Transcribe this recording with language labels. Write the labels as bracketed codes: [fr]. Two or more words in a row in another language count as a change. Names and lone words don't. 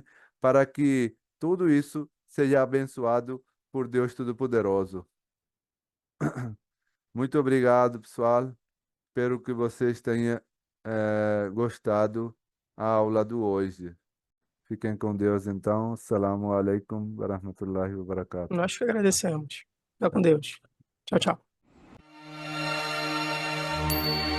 [pt] Para que tudo isso seja abençoado por Deus Todo-Poderoso. Muito obrigado, pessoal. Espero que vocês tenham gostado a aula do hoje. Fiquem com Deus, então. [ar] السلام عليكم ورحمة الله وبركاته. [pt] Nós que agradecemos. Fica com Deus. Tchau, tchau.